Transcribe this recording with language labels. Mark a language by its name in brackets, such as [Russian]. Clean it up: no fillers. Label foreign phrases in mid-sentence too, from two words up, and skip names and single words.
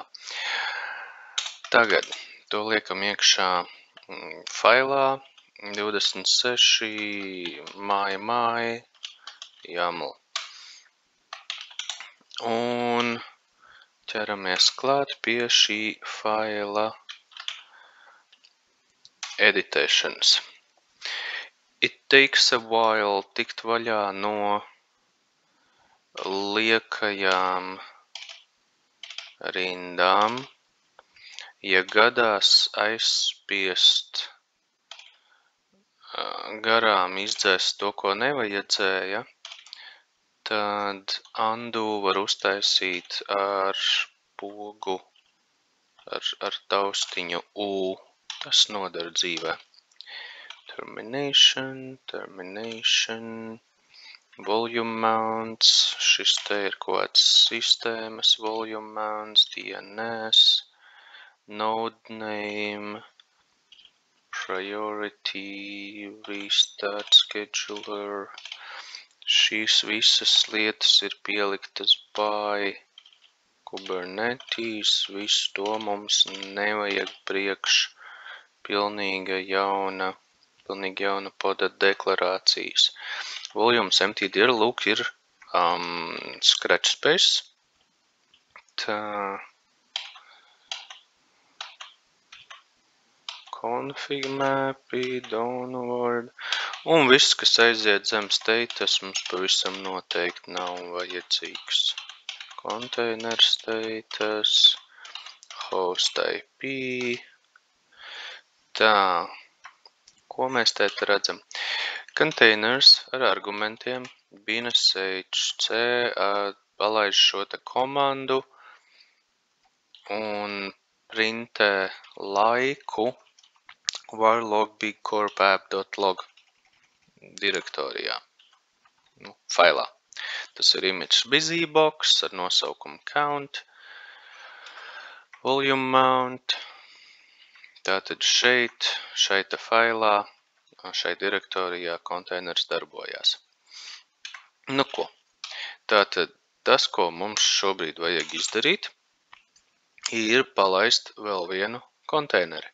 [Latvian] Tagad to liekam iekšā failā 26 māja YAML. Un ķeramies klāt pie šī faila editēšanas. [English] It takes a while [Latvian] tikt vaļā no liekajām rindām. Ja gadās aizspiest garām izdzēst to, ko nevajadzēja, tad undo var uztaisīt ar pogu, ar taustiņu U. Tas nodara dzīvē. [English] Termination. volume mounts, [Latvian] šis te ir kaut kāds sistēmas [English] volume mounts, DNS, node name, priority, restart scheduler. [Latvian] Šīs visas lietas ir pieliktas by Kubernetes, visu to mums nevajag priekš pilnīgi jauna poda deklarācijas. [English] Volumes mtdir, [Latvian] lūk, ir [English] scratch space. [Latvian] Tā. Config mapi, download. Un viss, kas aiziet zem status, mums pavisam noteikti nav vajadzīgs. [English] Container status, host IP. [Latvian] Tā. Ko mēs te redzam? Containers ar argumentiem -hc palaiž šo te komandu un printē laiku varlog bigcorpapp.log direktorijā, failā. Tas ir image busybox ar nosaukumu count, [English] volume mount. [Latvian] Tātad šeit failā, šai direktorijā konteiners darbojās. Nu ko? Tātad tas, ko mums šobrīd vajag izdarīt, ir palaist vēl vienu konteineri.